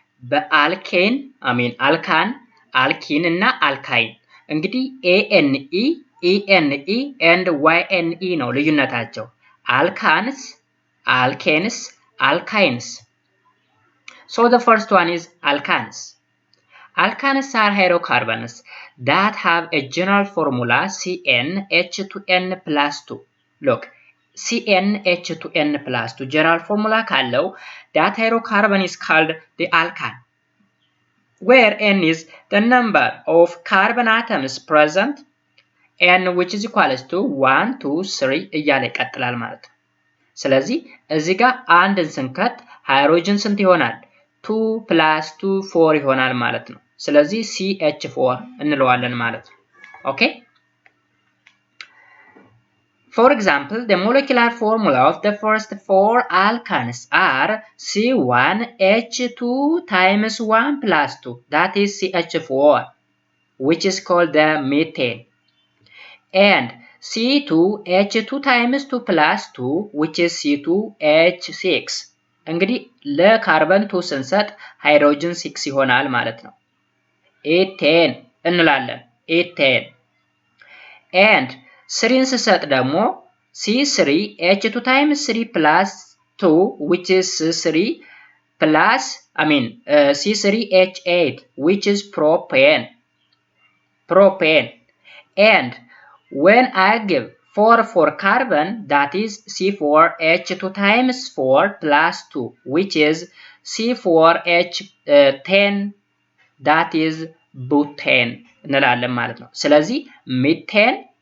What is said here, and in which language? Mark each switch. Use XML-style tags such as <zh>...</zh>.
<am>በአልኬን አልካን፣ አልኪን እና አልካይን። እንግዲህ ANE, ENE and YNE ነው ልዩነታቸው። አልካንስ፣ አልኬንስ፣ አልካይንስ።</am> <en>So the first one is alkanes. Alkanes are hydrocarbons that have a general formula CnH2n+2. Look, CnH2n+2 general formula ካለው that hydrocarbon is called the alkane, where N is the number of carbon atoms present and which is equals to 1, 2, 3</en> <am>እያለ ይቀጥላል ማለት ነው። ስለዚህ እዚህ ጋር አንድን ስንከት ሃይድሮጅን ስንት ይሆናል?</am> <en>2 + 2 4</en> <am>ይሆናል ማለት ነው። ስለዚህ CH4 እንለዋለን ማለት ነው። ኦኬ</am> <en>For example, the molecular formula of the first 4 alkanes are C1H2 times 1 + 2, that is CH4, which is called the methane, and C2H2 times 2 + 2, which is C2H6.</en> <am>እንግዲህ ለካርበን 2 ስንሰጥ ሃይድሮጅን 6 ይሆናል ማለት ነው። ኤቴን እንላለን። ኤቴን and</am> <en>3 ስሰጥ ደግሞ C3H2 times 3 plus 2 which is 3 plus C3H8 which is propane. And when I give 4 for carbon, that is C4H2 times 4 plus 2 which is C4H10 that is butane</en> <am>እንላለን ማለት ነው። ስለዚህ</am> <en>methane,</en>